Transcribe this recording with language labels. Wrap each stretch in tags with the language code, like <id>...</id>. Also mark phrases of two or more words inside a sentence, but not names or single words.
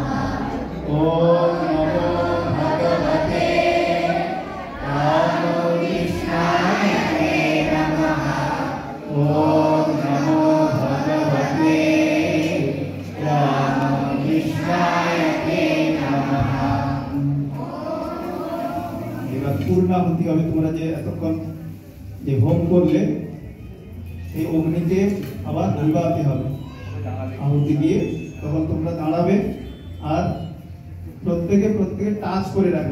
<sa>ओम नमो भगवते रामकृष्णाय ते नमः। ओम नमो भगवते रामकृष्णाय ते नमः।</sa> <bn>এবার পূর্ণাহুতি হবে। তোমরা যে এতক্ষণ যে হোম করলে এই অগ্নিতে আবার নিভাতে হবে। আহুতি দিয়ে তখন তোমরা দাঁড়াবে আর প্রত্যেকে টাচ করে রাখবে।</bn>